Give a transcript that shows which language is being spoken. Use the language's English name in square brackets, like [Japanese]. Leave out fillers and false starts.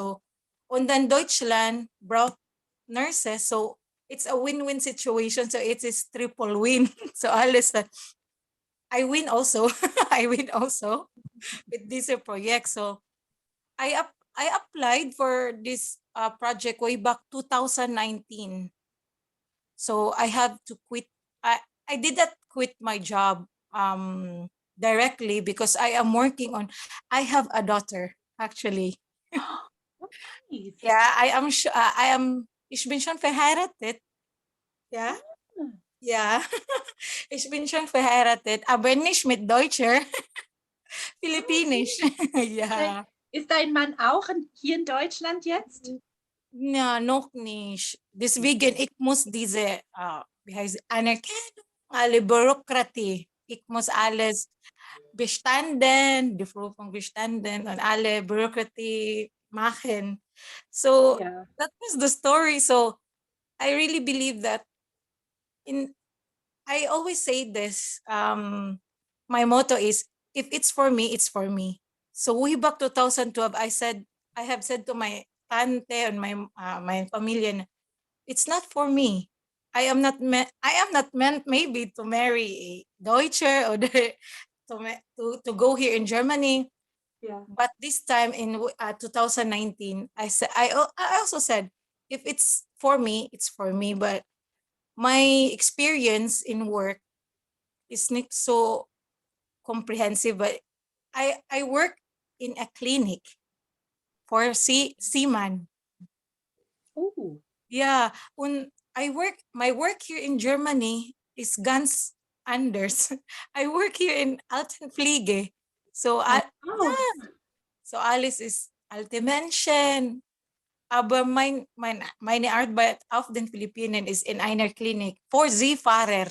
[English] So [German] und dann [English] Deutschland brought nurses. So it's a win-win situation. So it is triple win. So alles I win also. I win also with this project. So I applied for this project way back 2019. So I have to quit. I did not quit my job directly because I am working on. I have a daughter actually. Nice. Yeah, I am. [German] Ich bin schon verheiratet. Ja. Ja. Ich bin schon verheiratet, aber nicht mit Deutscher. Philippinisch. Ja. Ist dein Mann auch hier in Deutschland jetzt? Ja, noch nicht. Deswegen, ich muss diese, wie heißt Anerkennung, alle Bürokratie. Ich muss alles bestanden, die Prüfung bestanden und alle Bürokratie machen. [English] So, that was the story. So, I really believe that I always say this, my motto is, if it's for me, it's for me. So way back 2012, I have said to my tante and my familia, it's not for me. I am not meant maybe to marry a Deutscher or to go here in Germany. Yeah. But this time in 2019, I also said, if it's for me, it's for me. But my experience in work is not so comprehensive, but I work in a clinic for seaman. Oh. Yeah, my work here in Germany is [German] ganz anders. [English] I work here in Altenpflege. So Oh. [German] so alles ist alte Menschen. Aber meine Arbeit auf den Philippinen ist in einer Klinik for Seefahrer.